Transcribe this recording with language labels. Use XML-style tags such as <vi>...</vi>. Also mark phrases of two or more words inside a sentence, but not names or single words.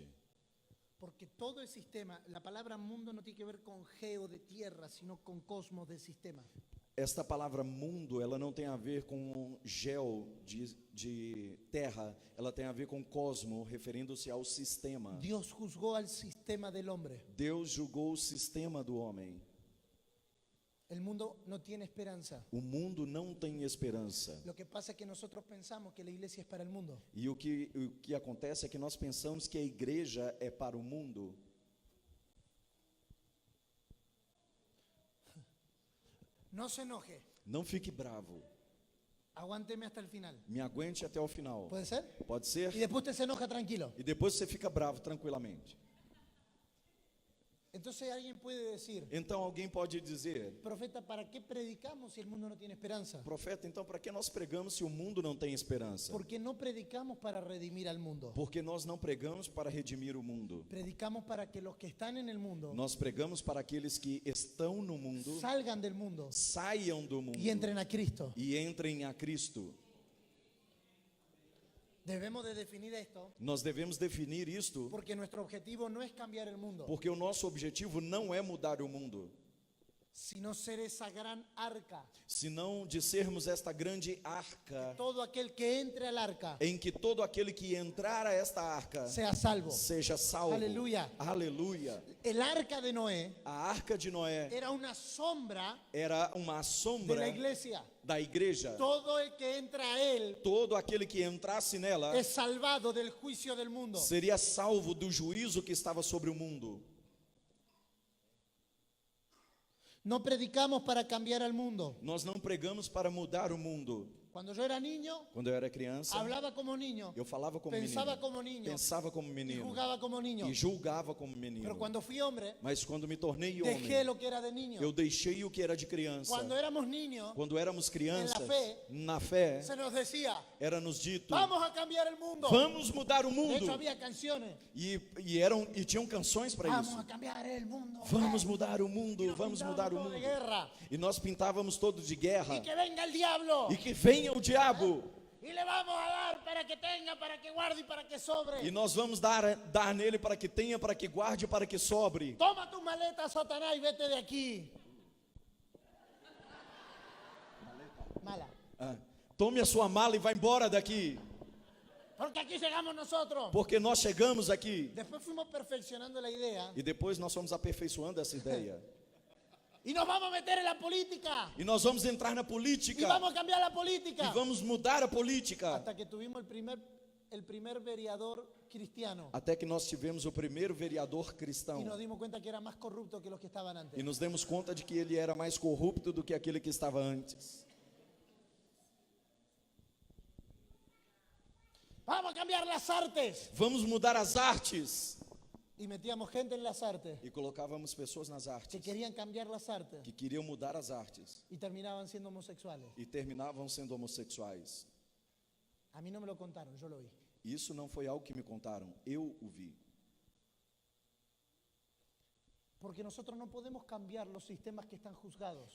<es>Porque todo el sistema, la palabra mundo no tiene que ver con geo de tierra, sino con cosmos de sistema.</es> <pt>Esta palavra mundo, ela não tem a ver com gel de terra, ela tem a ver com cosmo, referindo-se ao sistema.</pt> <es>Dios juzgó al sistema del hombre.</es> <pt>Deus julgou o sistema do homem.</pt> <es>El mundo no tiene esperanza.</es> <pt>O mundo não tem esperança.</pt> <es>Lo que pasa es que nosotros pensamos que la iglesia es para el mundo.</es> <pt>E o que acontece é que nós pensamos que a igreja é para o mundo.</pt> <es>No se enoje.</es> <pt>Não fique bravo.</pt> <es>Aguánteme hasta el final.</es> <pt>Me aguente até o final.</pt> <es>¿Puede ser?</es> <pt>Pode ser?</pt> <es>Y después usted se enoja tranquilo.</es> <pt>E depois você fica bravo tranquilamente.</pt> <es>Entonces alguien puede decir,</es> <pt>Então alguém pode dizer:</pt> <es>profeta, ¿para qué predicamos si el mundo no tiene esperanza?</es> <pt>profeta, então para que nós pregamos se o mundo não tem esperança?</pt> <es>Porque no predicamos para redimir al mundo.</es> <pt>Porque nós não pregamos para redimir o mundo.</pt> <es>Predicamos para que los que están en el mundo</es> <pt>Nós pregamos para aqueles que estão no mundo,</pt> <es>salgan del mundo</es> <pt>saiam do mundo</pt> <es>y entren a Cristo.</es> <pt>e entrem a Cristo.</pt> <es>Debemos de definir esto</es> <pt>Nós devemos definir isto,</pt> <es>porque nuestro objetivo no es cambiar el mundo,</es> <pt>porque o nosso objetivo não é mudar o mundo,</pt> <es>sino ser esa gran arca.</es> <pt>senão de sermos esta grande arca,</pt> <es>Todo aquel que entre al arca</es> <pt>em que todo aquele que entrar a esta arca</pt> <es>sea salvo.</es> <pt>seja salvo. Aleluia. Aleluia.</pt> <es>El arca de Noé</es> <pt>A arca de Noé</pt> <es>era una sombra</es> <pt>era uma</pt> <es>de</es> <pt>sombra</pt> <es>la iglesia.</es> <pt>da igreja.</pt> <es>Todo el que entra a él</es> <pt>Todo aquele que entrasse nela</pt> <es>es salvado del juicio del mundo.</es> <pt>seria salvo do juízo que estava sobre o mundo.</pt> <es>No predicamos para cambiar al mundo.</es> <pt>Nós não pregamos para mudar o mundo.</pt> <es>Cuando yo era niño,</es> <pt>Quando eu era criança,</pt> <es>hablaba como niño,</es> <pt>eu falava como</pt> <es>pensaba</es> <pt>menino,</pt> <es>como niño</es> <pt>pensava como</pt> <es>y</es> <pt>menino</pt> <es>jugaba como niño.</es> <pt>e julgava como</pt> <es>Pero</es> <pt>menino.</pt> <es>cuando fui hombre,</es> <pt>Mas quando me tornei</pt> <es>dejé</es> <pt>homem,</pt> <es>lo que era de niño.</es> <pt>eu deixei o que era de criança.</pt> <es>Cuando éramos niños,</es> <pt>Quando éramos crianças, fé, na fé,</pt> <es>se nos decía,</es> <pt>era nos dito:</pt> <es>vamos a cambiar el mundo.</es> <pt>vamos mudar o</pt> <es>De</es> <pt>mundo.</pt> <es>hecho, había canciones.</es> <pt>E tinham canções para</pt> <es>Vamos</es> <pt>isso.</pt> <es>a cambiar el mundo.</es> <pt>Vamos mudar o mundo,</pt> <es>Nos</es> <pt>vamos</pt> <es>pintábamos</es> <pt>mudar o</pt> <es>todo de</es> <pt>mundo.</pt> <es>guerra.</es> <pt>E nós pintávamos todo de guerra.</pt> <es>Y que venga el diablo.</es> <pt>E que venha o diabo.</pt> <es>Y le vamos a dar para que tenga, para que guarde y para que sobre.</es> <pt>E nós vamos dar nele para que tenha, para que guarde, para que sobre.</pt> <es>Toma tus maletas, Satanás, y vete de aquí.</es> <pt>Mala. Ah, tome a sua mala e vá embora daqui.</pt> <es>Porque aquí llegamos nosotros.</es> <pt>Porque nós chegamos aqui.</pt> <es>Después fuimos perfeccionando la idea</es> <pt>E depois nós fomos aperfeiçoando essa ideia.</pt> <es>y nos vamos a meter en la política.</es> <pt>E nós vamos entrar na</pt> <es>Y</es> <pt>política.</pt> <es>vamos a cambiar la</es> <pt>E</pt> <es>política.</es> <pt>vamos mudar a política.</pt> <es>Hasta que tuvimos el primer vereador cristiano.</es> <pt>Até que nós tivemos o primeiro vereador cristão.</pt> <es>Y nos dimos cuenta que era más corrupto que los que estaban</es> <pt>E</pt> <es>antes.</es> <pt>nos demos conta de que ele era mais corrupto do que aquele que estava antes.</pt> <es>Vamos a cambiar las artes.</es> <pt>Vamos mudar as artes.</pt> <es>Y metíamos gente en las artes</es> <pt>E colocávamos pessoas nas</pt> <es>que</es> <pt>artes</pt> <es>querían cambiar las artes</es> <pt>que queriam mudar as artes</pt> <es>y terminaban siendo homosexuales.</es> <pt>e terminavam sendo homossexuais.</pt> <es>A mí no me lo contaron, yo lo vi.</es> <pt>Isso não foi algo que me contaram, eu o vi.</pt> <es>Porque nosotros no podemos cambiar los sistemas que están juzgados.</es>